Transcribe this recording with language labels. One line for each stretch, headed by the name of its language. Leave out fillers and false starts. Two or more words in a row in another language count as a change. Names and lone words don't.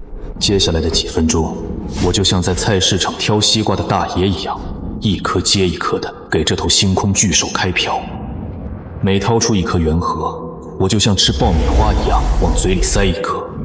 Chinese: 接下來的幾分鐘，我就像在菜市場挑西瓜的大爺一樣，一顆接一顆的給這頭星空巨獸開瓢。每掏出一顆圓核，我就像吃爆米花一樣往嘴裡塞一顆。